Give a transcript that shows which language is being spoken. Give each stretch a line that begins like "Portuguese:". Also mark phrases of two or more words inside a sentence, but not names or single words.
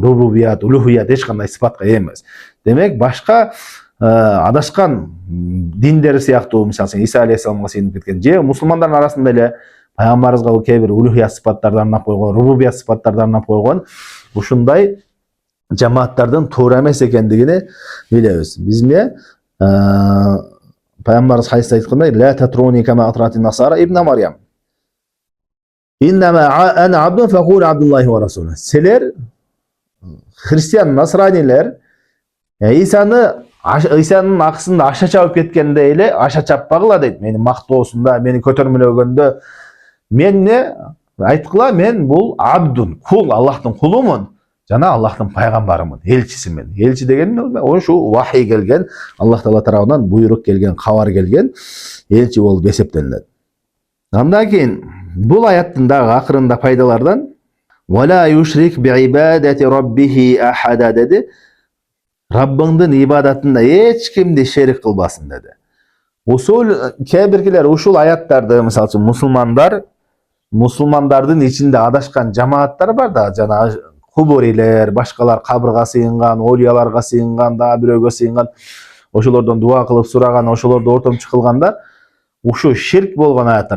Kyrgyz: Рубубият, улухият эч кандай сыпатка ээ эмес. Демек башка адашкан диндер сыяктуу, мисалы Иса алейхиссаламга сыйынып кеткен же мусулмандардын арасында эле пайгамбарыбызга кээ бир улухият сыпаттарды арнап койгон, рубубият сыпаттарды арнап койгон ушундай жамааттардын туура эмес экендигини билебиз. Биз эмне пайгамбарыбыз хадисте айткандай:
Arabic: "لا تطروني كما أطرت النصارى ابن مريم. إنما أنا عبد فقولوا عبد الله ورسوله."
Kyrgyz: Силер христиан, насранилер Исанын акысында аша чабып кеткенде эле аша чаппагыла дейт. Мени мактоосунда, мени көтөрмөлөгөндө мен не айткыла, мен бул абдун, кул, Аллахтын кулумун жана Аллахтын пайгамбарымын, элчисимин. Элчи деген ошо вахий келген, Аллах Таала тарабынан буйрук келген, кабар келген элчи болуп эсептелинет. Андан кийин бул аяттын дагы акырында пайдалардан
Arabic: "ولا يشرك بعبادة ربه أحدا"
Kyrgyz: деди. Раббыңдын ибадатында эч кимди шерик кылбасын деди. Ушул кээ биркилер ушул аяттарды, мисалы үчүн мусулмандардын ичинде адашкан жамааттар бар да, жана кубурилер, башкалар кабырга сыйынган, олияларга сыйынган, дагы бирөөгө сыйынган, ошолордон дуа кылып сураган, ошолорду ортомчу кылганда, ушу ширк болгон аяттар.